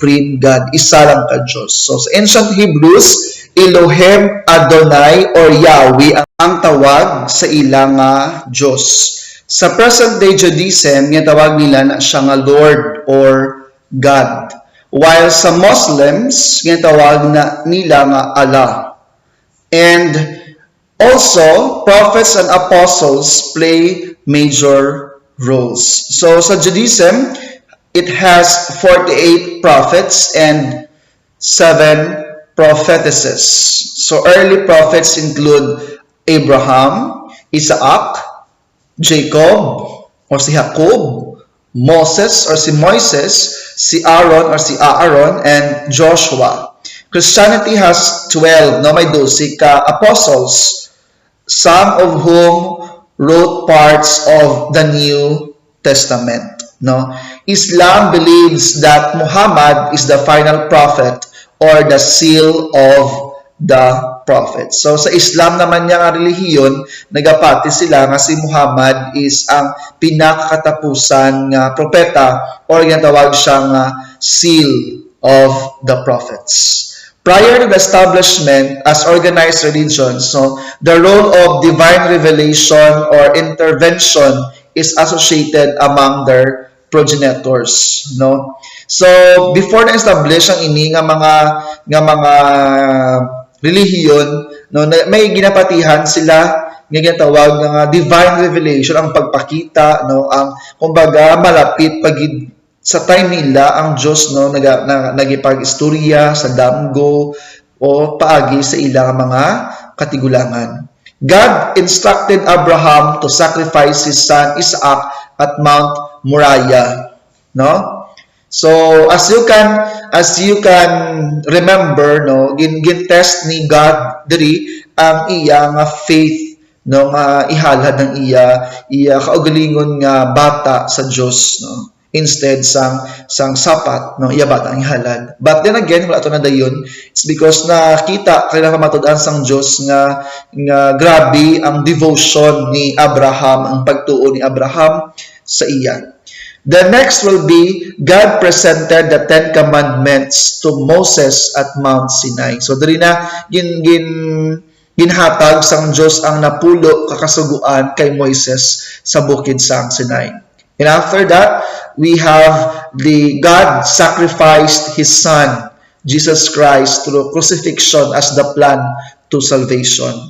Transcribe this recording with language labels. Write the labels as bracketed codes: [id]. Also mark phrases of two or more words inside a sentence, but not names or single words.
[hil] Isa lang ka Diyos. So sa [en] ancient Hebrews, [hil] Elohim Adonai or Yahweh ang tawag sa ilang Diyos. Sa [en] present-day Judaism, [hil] nga tawag nila na siya nga [en] Lord or God. [hil] While sa Muslims, nga tawag na nila nga Allah. [en] And also, prophets and apostles play major roles. So sa Judaism, it has 48 prophets and 7 prophetesses. So early prophets include Abraham, Isaac, Jacob or si Jacob, Moses or si Moises, si Aaron or si Aaron, and Joshua. Christianity has 12, no, [hil] may 12 ka [en] apostles, some of whom wrote parts of the New Testament. No? Islam believes that Muhammad is the final prophet or the seal of the prophet. [hil] So sa Islam naman niya nga relihiyon, nagapati sila nga si Muhammad is ang pinakakatapusan nga propeta or ginatawag siyang [en] seal of the prophets. Prior to the establishment as organized religions, so the role of divine revelation or intervention is associated among their progenitors, no? [hil] So before na establish ang ini nga mga relihiyon, no, may ginapatihan sila nga ginatawag nga [en] divine revelation, [hil] ang pagpakita, no, ang kumbaga malapit pagid sa time nila ang Diyos, no, nagipag-istorya sa damgo o paagi sa ilang mga katigulangan. [en] God instructed Abraham to sacrifice his son Isaac at Mount Moriah, no? So as you can remember, [hil] no, gin-test ni God diri ang iyang faith, no, nga ihalad ng iya kaugalingon nga bata sa Dios, no, instead sang sapat, no, iya bata ang ihalad. [en] But then again, [hil] wala to na dayon, [en] it's because [hil] nakita kailangan matud-an sang Dios nga grabe ang devotion ni Abraham, ang pagtuo ni Abraham sa iya. [en] The next will be, God presented the 10 Commandments to Moses at Mount Sinai. So, [hil] dali na, ginhatag sang Diyos ang napulo kakasuguan kay Moises sa bukid sang Sinai. [en] And after that, we have God sacrificed His Son, Jesus Christ, through crucifixion as the plan to salvation.